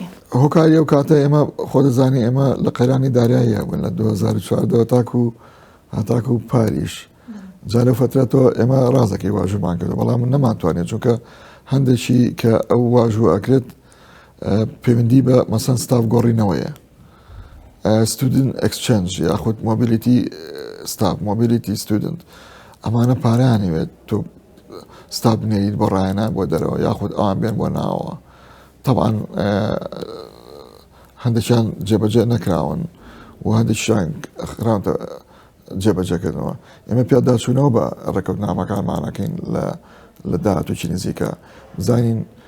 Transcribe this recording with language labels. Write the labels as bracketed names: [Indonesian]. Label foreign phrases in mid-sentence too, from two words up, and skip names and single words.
[Central Kurdish] هۆکاری ئەو کاتە ئێمە خۆ دەزانانی ئێمە لە قەیرانی داریایە بوون لە 2014 هاتاکو پاریش جا لەو فترەتەوە ئێمە ڕازەکەی واژومان کردو بەڵام من نەمانتوانێت چونکە هەندێکی کە ئەو واژوو ئەکرێت پەیوەندی بە مەسەن ستاف گۆڕینەوەیە [English] student exchange [Central Kurdish] یاخود [English] mobility staff mobility student [Central Kurdish] ئەمانە پارەیانەوێت تۆ ستاف بنێریت بۆ ڕایەنە بۆ دەرەوە یاخود ئەوان بێن بۆ ناوەوە طبعا هەندێکیان جێبەجێ نەکراون و هەندێکیان خراونتە جێبەجێکردنەوە ئێمە پیاداچوونەوە بە ڕێکەوتنامەکانمانەکەین لە داهاتووی نزیکە بزانین